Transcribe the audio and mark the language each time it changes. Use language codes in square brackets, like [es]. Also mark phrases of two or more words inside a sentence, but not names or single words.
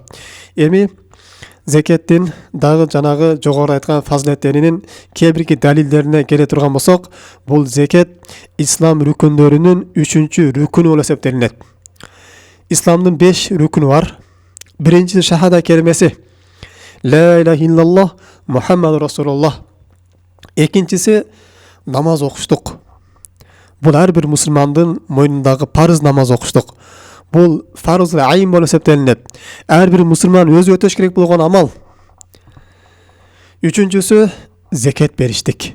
[ky] Эми зекеттин дагы жанагы жогору айткан фазилеттеринин кээ бирки далилдерине келе турган болсок, бул зекет ислам рүкүндөрүнүн 3-чү рүкүнү болуп эсептелинет. Исламдын 5 рүкүнү бар. Биринчиси шахада келмеси. [ar] لا إله إلا الله محمد رسول الله. [ky] Экинчиси намаз окуштук. Бул ар бир мусулмандын мойнундагы парыз намаз окуштук. Бул [ar] فرض عين [ky] болуп эсептелинет. Ар бир мусулман өзү өтөш керек болгон амал. Үчүнчүсү зекет бериштик.